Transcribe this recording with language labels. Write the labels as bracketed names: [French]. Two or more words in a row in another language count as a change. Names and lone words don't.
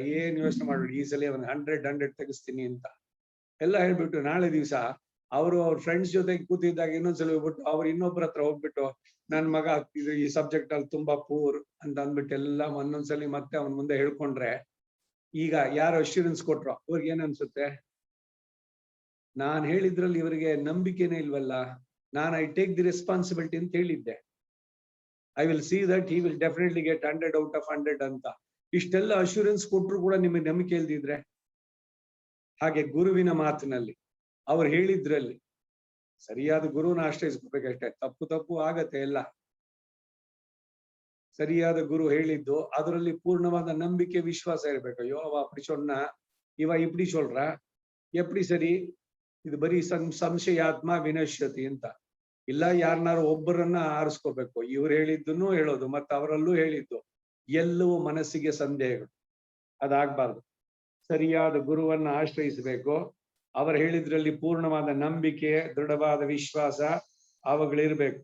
[Kannada] ಏನ್ ಯೋಚನೆ ಮಾಡ್ಬಿಟ್ಟು ಈ ಸಲ ಅವನ್ 100 ತೆಗಿಸ್ತೀನಿ ಅಂತ ಎಲ್ಲ ಹೇಳ್ಬಿಟ್ಟು, ನಾಳೆ ದಿವಸ ಅವರು ಅವ್ರ ಫ್ರೆಂಡ್ಸ್ ಜೊತೆಗೆ ಕೂತಿದ್ದಾಗ ಇನ್ನೊಂದ್ಸಲ ಹೋಗ್ಬಿಟ್ಟು ಅವ್ರು ಇನ್ನೊಬ್ರ ಹತ್ರ ಹೋಗ್ಬಿಟ್ಟು ನನ್ ಮಗ ಇದು ಈ ಸಬ್ಜೆಕ್ಟ್ ಅಲ್ಲಿ ತುಂಬಾ ಪೂರ್ ಅಂತ ಅಂದ್ಬಿಟ್ಟು ಎಲ್ಲ ಒಂದೊಂದ್ಸಲಿ ಮತ್ತೆ ಅವನ್ ಮುಂದೆ ಹೇಳ್ಕೊಂಡ್ರೆ, ಈಗ ಯಾರು ಅಶ್ಯೂರೆನ್ಸ್ ಕೊಟ್ರು ಅವ್ರಿಗೆ ಏನ್ ಅನ್ಸುತ್ತೆ? ನಾನ್ ಹೇಳಿದ್ರಲ್ಲಿ ಇವರಿಗೆ ನಂಬಿಕೆನೇ ಇಲ್ವಲ್ಲ, ನಾನು [English] I take the responsibility [Kannada] ಅಂತ ಹೇಳಿದ್ದೆ, [English] I will see that he will definitely get 100 out of 100 ಅಂತ. [Kannada] ಇಷ್ಟೆಲ್ಲ ಅಶ್ಯೂರೆನ್ಸ್ ಕೊಟ್ರು ಕೂಡ ನಿಮಗೆ ನಂಬಿಕೆ ಇಲ್ದಿದ್ರೆ, ಹಾಗೆ ಗುರುವಿನ ಮಾತಿನಲ್ಲಿ ಅವ್ರು ಹೇಳಿದ್ರಲ್ಲಿ ಸರಿಯಾದ ಗುರುನ ಆಶ್ರಯಿಸ್ಕೋಬೇಕಷ್ಟೇ. ತಪ್ಪು ಆಗತ್ತೆ ಎಲ್ಲ. ಸರಿಯಾದ ಗುರು ಹೇಳಿದ್ದು ಅದರಲ್ಲಿ ಪೂರ್ಣವಾದ ನಂಬಿಕೆ ವಿಶ್ವಾಸ ಇರ್ಬೇಕು. ಅಯ್ಯೋ ಅವ [Tamil] அப்படி சொன்னா [Kannada] ಇವ [Tamil] இப்படி சொல்றா எப்படி [Kannada] ಸರಿ, ಇದು ಬರೀ ಸಂಶಯಾತ್ಮ ವಿನಶ್ಯತಿ ಅಂತ. ಇಲ್ಲ ಯಾರನ್ನಾರು ಒಬ್ಬರನ್ನ ಆರಿಸ್ಕೋಬೇಕು. ಇವ್ರು ಹೇಳಿದ್ದನ್ನು ಹೇಳೋದು ಮತ್ತೆ ಅವರಲ್ಲೂ ಹೇಳಿದ್ದು ಎಲ್ಲವೂ ಮನಸ್ಸಿಗೆ ಸಂದೇಹಗಳು. ಅದಾಗಬಾರ್ದು. ಸರಿಯಾದ ಗುರುವನ್ನ ಆಶ್ರಯಿಸಬೇಕು. ಅವರು ಹೇಳಿದ್ರಲ್ಲಿ ಪೂರ್ಣವಾದ ನಂಬಿಕೆ, ದೃಢವಾದ ವಿಶ್ವಾಸ ಅವುಗಳಿರ್ಬೇಕು.